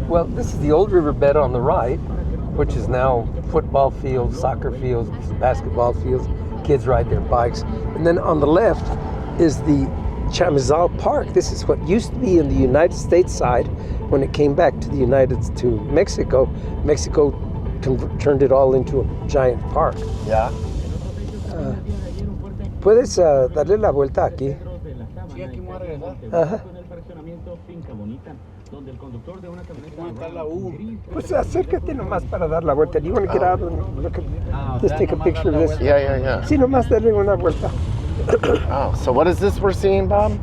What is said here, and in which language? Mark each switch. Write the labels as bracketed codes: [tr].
[en] Well, this is the old riverbed on the right, which is now football fields, soccer fields, basketball fields. Kids ride their bikes. And then on the left is the Chamizal Park. This is what used to be in the United States side. When it came back to Mexico, Mexico turned it all into a giant park. Yeah. [es] Puedes darle la vuelta aquí. Ajá. Pues acércate nomás para dar la vuelta. [en] Do you want to get out and look at, just take a picture of this? Yeah. [es] Sí, nomás darle una vuelta. [en] Oh, so what is this we're seeing, Bob?